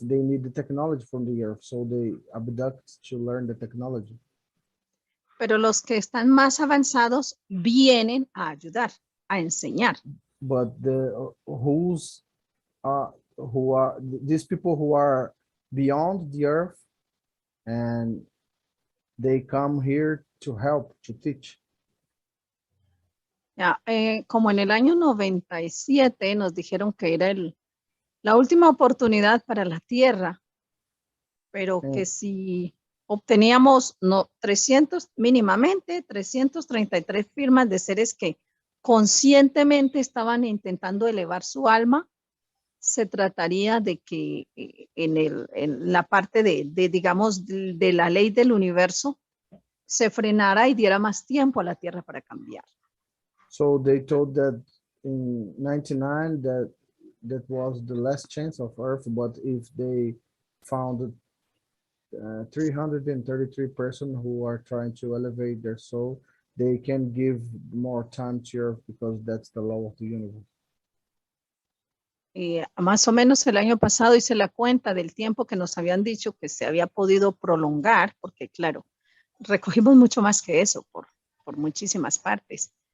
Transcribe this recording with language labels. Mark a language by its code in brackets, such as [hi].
[en] They need the technology from the Earth, so they abduct to learn the technology. [es] Pero los que están más avanzados vienen a ayudar, a enseñar. [en] But who are these people who are beyond the Earth, and they come here to help, to teach. [es] Ya, como en el año 97 nos dijeron que era la última oportunidad para la Tierra, pero que si obteníamos mínimamente 333 firmas de seres que conscientemente estaban intentando elevar su alma, se trataría de que en la parte digamos, de la ley del universo se frenara y diera más tiempo a la Tierra para cambiar. [en] So they told that in 99 that was the last chance of Earth, but if they found 333 persons who are trying to elevate their soul, they can give more time to Earth because that's the law of the universe. [es] Más o menos el año pasado hice la cuenta del tiempo que nos habían dicho que se había podido prolongar, porque claro, recogimos mucho más que eso por muchísimas partes.